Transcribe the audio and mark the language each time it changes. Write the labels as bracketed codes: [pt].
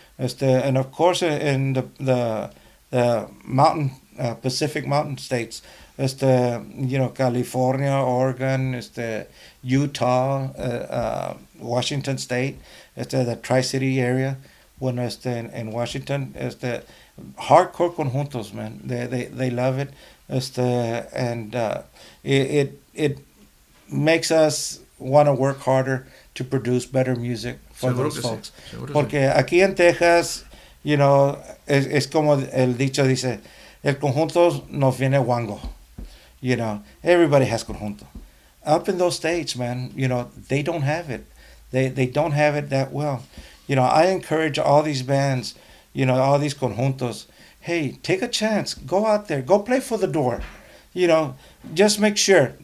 [en] And of course, in the mountain Pacific Mountain states, California, Oregon, Utah, Washington State, the Tri-City area, when in Washington, hardcore conjuntos, man. They love it, and it makes us want to work harder to produce better music for those folks. [es] Porque aquí en Texas, es como el dicho dice, el conjunto nos viene guango. [en] Everybody has conjunto. Up in those states, man, they don't have it. They don't have it that well. I encourage all these bands, all these conjuntos. Hey, take a chance. Go out there. Go play for the door. Just make sure.